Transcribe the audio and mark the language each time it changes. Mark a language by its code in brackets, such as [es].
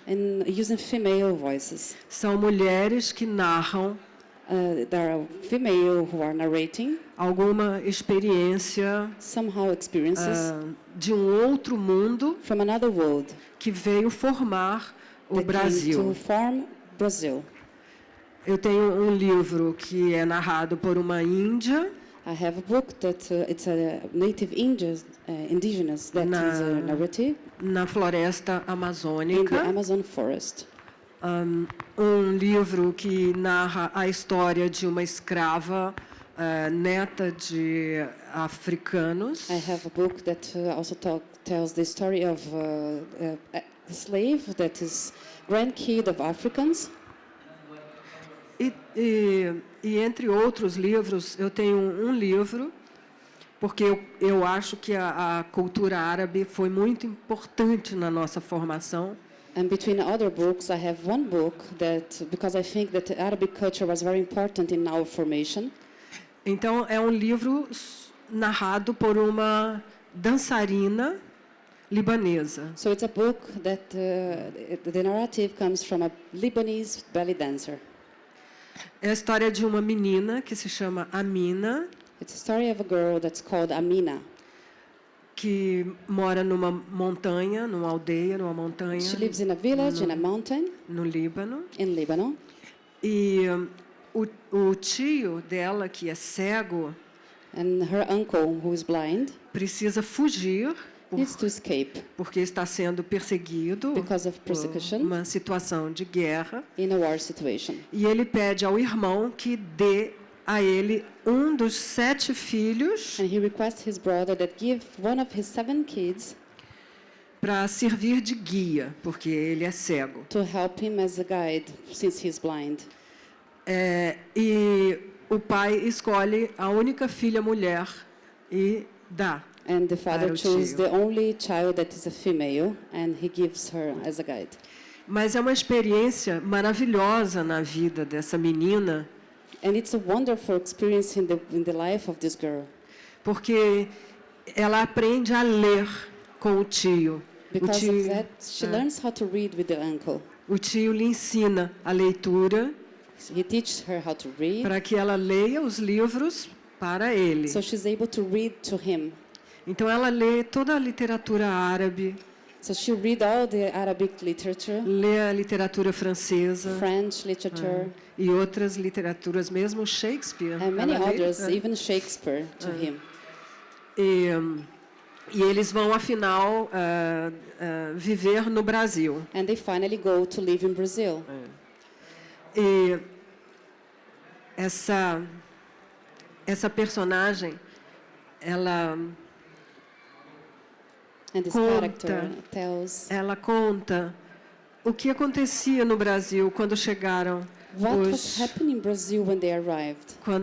[en] and using female voices. [pt] São mulheres que narram [en] There are female who are narrating [pt] alguma experiência [en] somehow experiences [pt] de um outro mundo [en] from another world [pt] que veio formar o [en] that came [pt] Brasil. [en] to form Brazil. [pt] Eu tenho um livro que é narrado por uma índia [en] I have a book that it's a native indigenous that is a narrative [pt] na floresta [en] in the [pt] amazônica. [en] Amazon forest. [pt] Livro que narra a história de uma escrava neta de africanos. [en] I have a book that also tells the story of a slave that is grandkid of Africans. [pt] E entre outros livros, eu tenho um livro, porque eu acho que a cultura árabe foi muito importante na nossa formação. [en] And between other books, I have one book that, because I think that the Arabic culture was very important in our formation. [pt] Então, é um livro narrado por uma dançarina libanesa. [en] So it's a book that the narrative comes from a Lebanese belly dancer. [pt] É a história de uma menina que se chama Amina, [en] It's a story of a girl that's called Amina. [pt] que mora numa montanha, numa aldeia, numa montanha, [en] She lives in a village in a mountain [pt] no Líbano. [en] in Lebanon. [pt] E o tio dela, que é cego, [en] And her uncle, who is blind, [pt] precisa fugir [en] needs to escape [pt] porque está sendo perseguido [en] because of [pt] por [en] persecution [pt] uma situação de guerra. [en] in a war situation. [pt] E ele pede ao irmão que dê a ele um dos 7 filhos [en] And he requests his brother that give one of his 7 kids [pt] para servir de guia, porque ele é cego. [en] to help him as a guide, since he's blind. [pt] E o pai escolhe a única filha mulher e dá. [en] And the father [pt] Para o [en] chose [pt] tio. [en] the only child that is a female, and he gives her as a guide. [pt] Mas é uma experiência maravilhosa na vida dessa menina, [en] And it's a wonderful experience in the life of this girl, [pt] porque ela aprende a ler com o tio. [en] because of that she learns how to read with the uncle. [pt] O tio lhe ensina a leitura [en] He teaches her how to read, [pt] para que ela leia os livros para ele. [en] so she's able to read to him. [pt] Então ela lê toda a literatura árabe, [en] So she read all the Arabic literature, [pt] lê a literatura francesa [en] French literature, [pt] e outras literaturas, mesmo Shakespeare. [en] and many [pt] ela lê, [en] others, even Shakespeare, to him. [pt] E eles vão, afinal, viver no Brasil. [en] And they finally go to live in Brazil. [pt] E essa personagem, ela [en] And this [pt] Conta. [en] character tells [pt] conta o que acontecia no Brasil quando chegaram [en] what was happening in Brazil when they arrived.